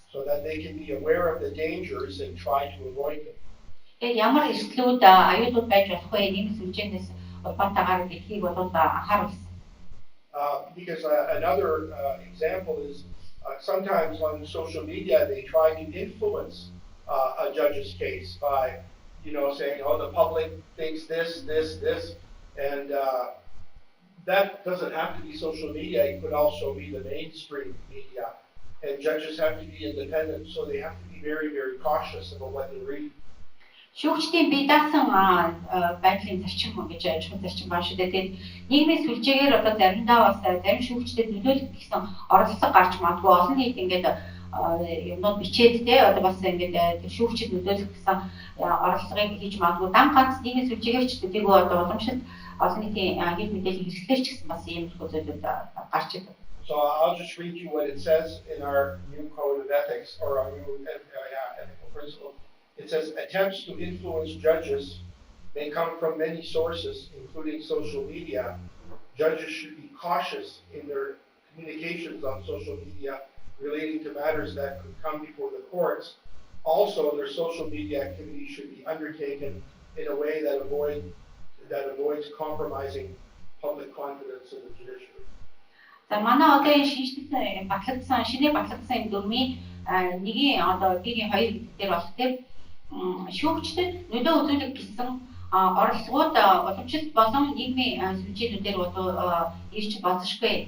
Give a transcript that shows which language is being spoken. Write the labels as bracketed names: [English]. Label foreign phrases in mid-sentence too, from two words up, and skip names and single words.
[English] So that they can be aware of the dangers and try to avoid them. [Mongolian] Тэгээд ямар эрсдлүүд аюулууд байж болох вэ нийгмийн сүлжээнээс улбаатаагаар гэдгийг бол анхааруулсан. [English] Because another example is sometimes on social media they try to influence a judge's case by, saying, oh, the public thinks this, and that doesn't have to be social media. It could also be the mainstream media, and judges have to be independent, so they have to be very, very cautious about what they read. [Mongolian] Шүүгчдийн бие даасан байдлын зарчим гэж ажиглах зарчим байна шүү дээ. Тэгээд нийгмийн сүлжээгээр одоо заримдаа бас зарим шүүгчдэд нөлөөлөх гэсэн оролцоо гарч магадгүй олон нийт ингээд юмнууд бичээд те одоо бас ингээд шүүгчд нөлөөлөх гэсэн оролцоогыг хийж магадгүй. Дан ганц нийгмийн сүлжээгээр ч төдийгүй одоо уламжлалт олон нийтийн хил мэдээллийн хэрэгслэр ч гэсэн бас ийм зүйлүүд гарч идэв. [English] So I'll just read you what it says in our new code of ethics or our new ethical principle. It says attempts to influence judges may come from many sources, including social media. Judges should be cautious in their communications on social media relating to matters that could come before the courts. Also, their social media activity should be undertaken in a way that avoids compromising public confidence in the judiciary. [Mongolian] За манай одоо энэ шинэ батлагдсан дүрмийн нэгийн одоо бигийн хоёр дээр болох тийм шүүгчдэд нөлөө үзүүлэх гэсэн оролцоогууд уламжлалт болон нийгмийн сүлжээнүүдээр ирж болзошгүй.